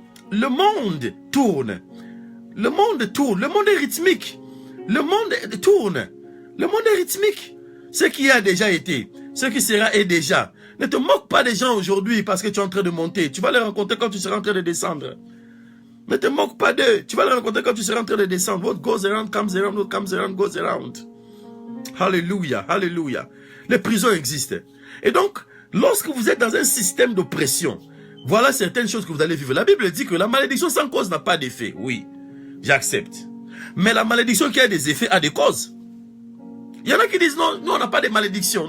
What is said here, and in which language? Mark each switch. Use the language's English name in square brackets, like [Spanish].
[French] Le monde tourne. Le monde tourne. Le monde est rythmique. Le monde tourne. Le monde est rythmique. Ce qui a déjà été, ce qui sera est déjà. Ne te moque pas des gens aujourd'hui parce que tu es en train de monter. Tu vas les rencontrer quand tu seras en train de descendre. Ne te moque pas d'eux. Tu vas les rencontrer quand tu seras en train de descendre. [English] What goes around comes around. What comes around goes around. [French] Hallelujah. Hallelujah. Les prisons existent. Et donc, lorsque vous êtes dans un système d'oppression, voilà certaines choses que vous allez vivre. La Bible dit que la malédiction sans cause n'a pas d'effet. Oui. j'accepte. Mais la malédiction qui a des effets a des causes. Il y en a qui disent non, nous on n'a pas de malédiction.